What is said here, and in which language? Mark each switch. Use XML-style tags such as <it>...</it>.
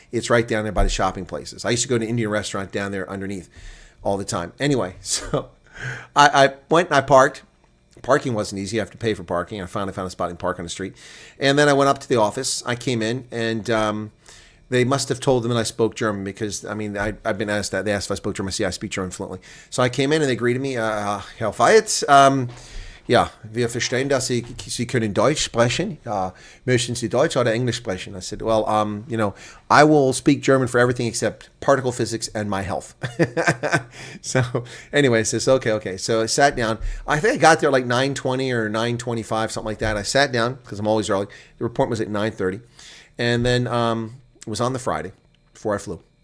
<en>It's right down there by the shopping places. I used to go to an Indian restaurant down there underneath all the time. Anyway, so I went and I parked. Parking wasn't easy. You have to pay for parking. I finally found a spot and park on the street. And then I went up to the office. I came in, and they must have told them that I spoke German because, I mean, I've been asked that. They asked if I spoke German. I said, yeah, I speak German fluently. So I came in, and they greeted me,</en> <de>Herr Wyatt, ja, wir verstehen, dass Sie können Deutsch sprechen. Möchten Sie Deutsch oder English sprechen?</de> <en>I said, well, you know, I will speak German for everything except particle physics and my health. So anyway, I says, okay. So I sat down. I think I got there like 9:20 or 9:25, something like that. I sat down because I'm always early. The report was at 9:30. And then it was on the Friday before I flew.</en>